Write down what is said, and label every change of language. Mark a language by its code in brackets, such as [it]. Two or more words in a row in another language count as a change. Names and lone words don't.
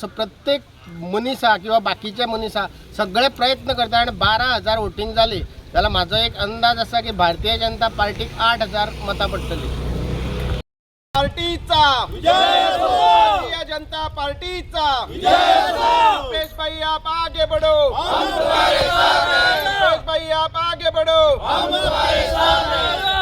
[kok] प्रत्येक मनीस आहा किंवा बाकीचे मनीस आहा सगळे प्रयत्न करता. आनी 12,000 वोटींग जाली जाल्यार म्हाजो एक अंदाज आसा की भारतीय जनता पार्टीक 8,000 मतां पडटली. पार्टीचा विजय असो. भारतीय जनता पार्टीचा [hi] रुपेश भाई आप आगे बढ़ो, रुपेश भाई आप आगे बढ़ो,